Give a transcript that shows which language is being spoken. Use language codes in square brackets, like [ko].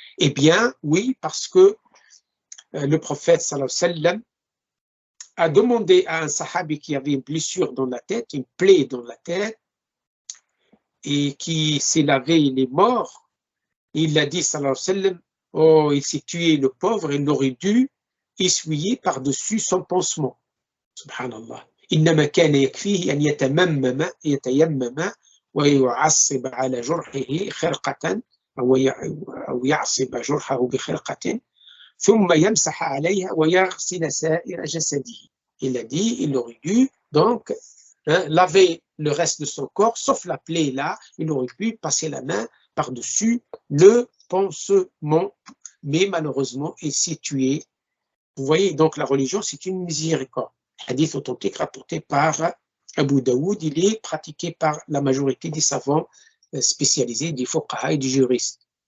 [fr] Eh bien, oui, parce que le prophète, [ar] sallallahu alayhi wa sallam, [fr] a demandé à un sahabi qui avait une blessure dans la tête, une plaie dans la tête, et qui s'est lavé, il est mort. Il a dit, [ar] sallallahu alayhi wa sallam, [fr] oh, il s'est tué le pauvre, il aurait dû essuyer par-dessus son pansement. [ar] Subhanallah. إنما كان يكفيه أن يتيمم ويعصب على جرحه خرقة أو يعصب جرحه بخرقة ثم يمسح عليها ويغسل سائر جسده. [fr] Il a dit, il aurait dû donc laver le reste de son corps, sauf la plaie là, il aurait pu passer la main par-dessus le pansement, mais malheureusement il s'est tué. Vous voyez, donc la religion, c'est une miséricorde. Hadith authentique rapporté par Abu Daoud, il est pratiqué par la majorité des savants spécialisés, des fuqaha et des juristes.